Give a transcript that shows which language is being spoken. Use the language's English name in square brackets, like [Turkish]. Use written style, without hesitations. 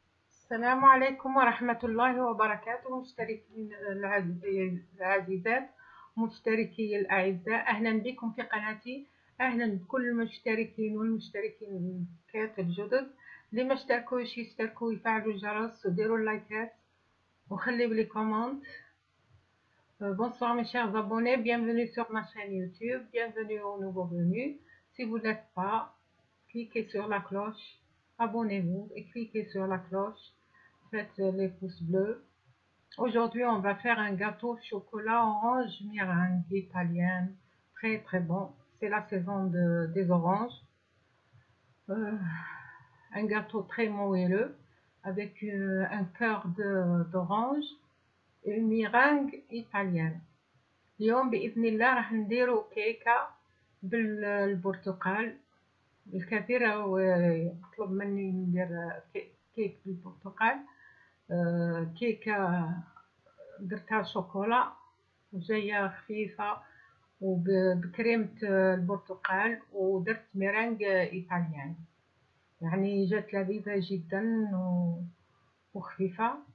[Arabic] السلام عليكم ورحمة الله وبركاته مشتركين العزيزات مشتركي الأعزاء، أهلا بكم في قناتي. أهلا بكل المشتركين والمشتركين الجدد. اللي ما اشتركوش يشتركوا ويفعلوا الجرس وديروا اللايكات وخليوا لي كومونت. [French] Bonsoir mes chers abonnés, bienvenue sur ma chaîne YouTube, bienvenue aux nouveaux venus. Si vous n'êtes pas, cliquez sur la cloche, abonnez-vous et cliquez sur la cloche. Faites les pouces bleus. Aujourd'hui, on va faire un gâteau chocolat orange meringue italienne. Très très bon. C'est la saison des oranges. Un gâteau très moelleux avec un cœur d'orange et une meringue italienne. [Arabic] اليوم بإذن الله راح نديرو كيكة بالبرتقال. الكثير يطلب مني ندير كيك بالبرتقال. كيكة درتها شوكولا وجاية خفيفة وبكريمة البرتقال، ودرت ميرانج إيطاليان، يعني جات لذيذة جدا وخفيفة.